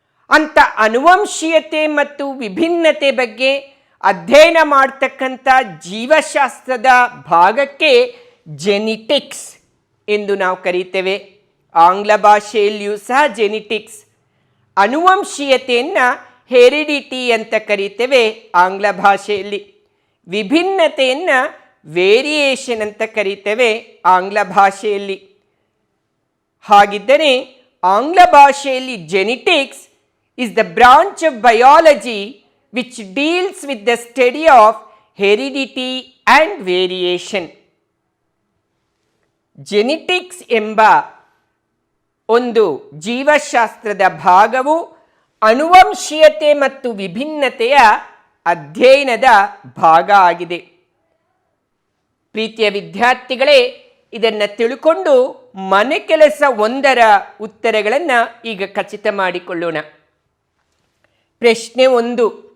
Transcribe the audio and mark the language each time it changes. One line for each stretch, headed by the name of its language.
Kannada: ಅಂಥ ಅನುವಂಶೀಯತೆ ಮತ್ತು ವಿಭಿನ್ನತೆ ಬಗ್ಗೆ ಅಧ್ಯಯನ ಮಾಡ್ತಕ್ಕಂಥ ಜೀವಶಾಸ್ತ್ರದ ಭಾಗಕ್ಕೆ ಜೆನಿಟಿಕ್ಸ್ ಎಂದು ನಾವು ಕರೀತೇವೆ. ಆಂಗ್ಲ ಭಾಷೆಯಲ್ಲಿಯೂ ಸಹ ಜೆನಿಟಿಕ್ಸ್. ಅನುವಂಶೀಯತೆಯನ್ನು ಹೆರಿಡಿಟಿ ಅಂತ ಕರೀತೇವೆ ಆಂಗ್ಲ ಭಾಷೆಯಲ್ಲಿ. ವಿಭಿನ್ನತೆಯನ್ನು ವೇರಿಯೇಷನ್ ಅಂತ ಕರೀತೇವೆ ಆಂಗ್ಲ ಭಾಷೆಯಲ್ಲಿ. ಹಾಗಿದ್ದರೆ ಆಂಗ್ಲ ಭಾಷೆಯಲ್ಲಿ ಜೆನಿಟಿಕ್ಸ್
English: is the branch of biology which deals with the study of heredity and variation.
Kannada: Genetics ಎಂಬ ಒಂದು ಜೀವಶಾಸ್ತ್ರದ ಭಾಗವು ಅನುವಂಶೀಯತೆ ಮತ್ತು ವಿಭಿನ್ನತೆಯ ಅಧ್ಯಯನದ ಭಾಗ ಆಗಿದೆ. ಪ್ರೀತಿಯ ವಿದ್ಯಾರ್ಥಿಗಳೇ, ಇದನ್ನು ತಿಳ್ಕೊಂಡು ಮನೆ ಕೆಲಸ 1ರ ಉತ್ತರಗಳನ್ನು ಈಗ ಖಚಿತ ಮಾಡಿಕೊಳ್ಳೋಣ. ಪ್ರಶ್ನೆ 1.